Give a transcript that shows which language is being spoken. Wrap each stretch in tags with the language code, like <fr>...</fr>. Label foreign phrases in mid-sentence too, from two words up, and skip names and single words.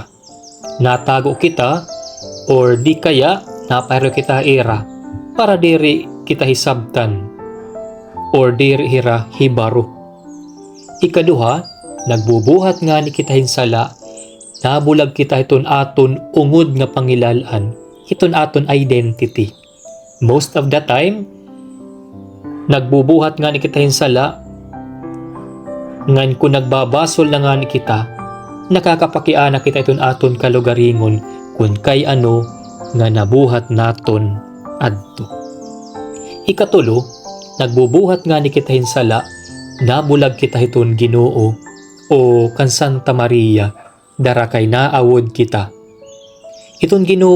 <war>Natago kita or di kaya napahiro kita era para diri kita hisabtan or diri hira hibaro. Ikaduha, nagbubuhat nga ni kita hinsala, nabulag kita hiton aton ungod nga pangilalan, hiton aton identity.</war> <en>Most of the time,</en> <war>nagbubuhat nga ni kita hinsala, ngan kung nagbabasol na nga ni kita, nakakapakiana kita iton aton kalugaringon kung kay ano nga nabuhat naton adto. Ikatulo, nagbubuhat nga ni kita hinsala, nabulag kita hiton Ginoo o kan Santa Maria, dara kay naawod kita.</war>